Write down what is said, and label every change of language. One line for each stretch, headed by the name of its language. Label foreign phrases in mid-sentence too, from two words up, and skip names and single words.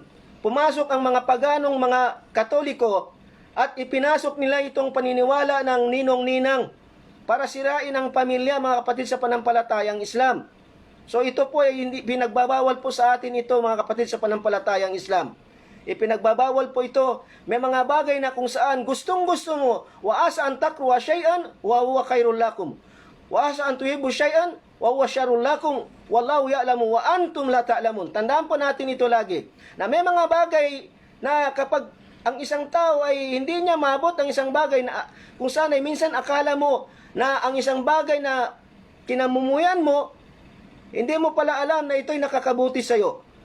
Filipino: Pumasok ang mga paganong mga Katoliko at ipinasok nila itong paniniwala ng ninong-ninang para sirain ang pamilya, mga kapatid sa pananampalatayang Islam. So ito po ay hindi pinagbabawal po sa atin ito, mga kapatid sa pananampalatayang Islam. Ipinagbabawal po ito. May mga bagay na kung saan gustong-gusto mo,
Arabic: وعسى أن تكرهوا شيئا وهو خير لكم. وعسى أن تحبوا شيئا وهو شر لكم. والله يعلم وأنتم لا تعلمون.
Filipino: Tandaan po natin ito lagi. Na may mga bagay na kapag ang isang tao ay hindi niya maabot ang isang bagay na kung saan ay minsan akala mo na ang isang bagay na kinamumuyan mo, hindi mo pala alam na ito'y nakakabuti sa'yo.